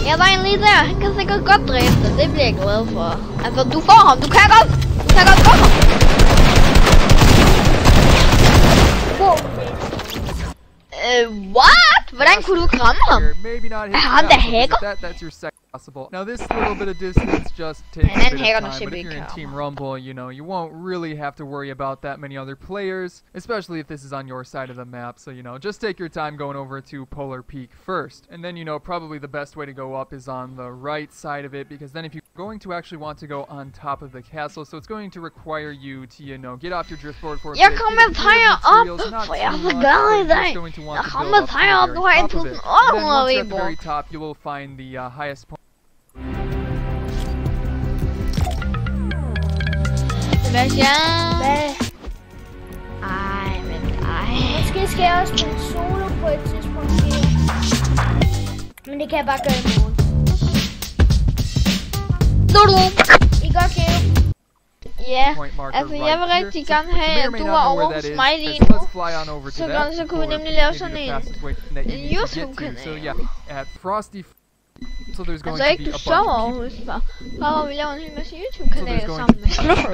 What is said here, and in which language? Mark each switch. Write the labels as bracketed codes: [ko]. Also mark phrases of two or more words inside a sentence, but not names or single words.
[da] Ja, der er en lige der. Han kan sikkert godt dræbe dig. Det bliver jeg glad for. Altså, du får ham. Du kan godt. Du kan godt få ham. [en] What? [da] Hvordan kunne du kramme ham? Er han der hacker? [en] Now this little bit of distance just takes a bit of time, but if you're in Team Rumble, you know, you won't really have to worry about that many other players, especially if this is on your side of the map, so, you know, just take your time going over to Polar Peak first. And then, you know, probably the best way to go up is on the right side of it, because then if you're going to actually want to go on top of the castle, so it's going to require you to, you know, get off your driftboard for a bit. [da] Jeg kommer herop, for jeg er så glad i dag. Jeg kommer herop, du har 1800 [en] at the very top, you will find the highest point. [da] Sebastian. Hvad? Ej, men ej. Måske skal jeg også spille solo på et tidspunkt her. Men det kan jeg bare gøre i morgen. I går Geo. Ja, altså jeg vil rigtig gerne have, at du var over hos mig lige nu. Så kunne vi nemlig lave sådan en YouTube-kanal. [en] So there's going [da] altså ikke du sover over hos mig. Bare vi laver en hel masse YouTube-kanaler sammen med.